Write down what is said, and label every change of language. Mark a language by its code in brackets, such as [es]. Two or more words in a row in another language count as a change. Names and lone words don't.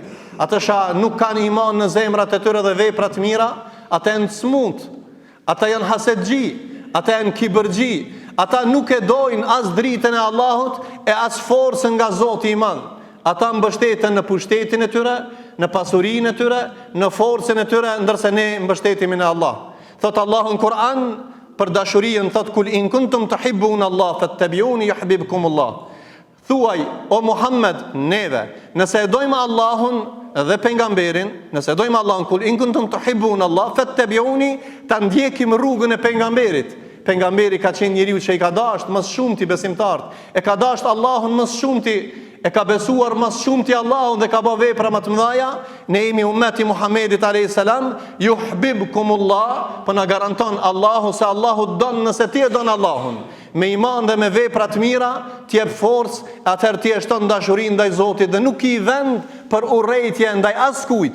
[sq] Ata nuk kanë iman në zemrat e tyre dhe veprat mira, ata janë smut, ata janë hasedxhi, ata janë kibërgji, ata nuk e dojnë as dritën e Allahut e as forcën nga Zoti i Madh. Ata mbështeten në pushtetin e tyre, në pasurinë e tyre, në forcën e tyre, ndërsa ne mbështetemi në Allah. Thot Allahu në Kur'an për dashurinë, thot [ar] قل إن كنتم تحبون الله فاتبعوني يحببكم الله. [sq] Thuaj, o Muhammed, neve, nëse e dojmë Allahun dhe pejgamberin, nëse e dojmë Allahun, [ar] قل إن كنتم تحبون الله فاتبعوني, [sq] ta ndjekim rrugën e pejgamberit. Pejgamberi ka qenë njeriu që i ka dashur më shumë ti besimtarët, e ka dashur Allahun më shumë ti, e ka besuar më shumë ti Allahun dhe ka bërë vepra më të mëdha. Ne jemi ummeti Muhamedit [ar] عليه السلام, [sq] yuhibbukumullah, po na garanton Allahu se Allahu don, nëse ti e don Allahun me iman dhe me vepra të mira, ti jep forcë, atëherë ti e shton dashurinë ndaj Zotit dhe nuk i vend për urrejtje ndaj askujt.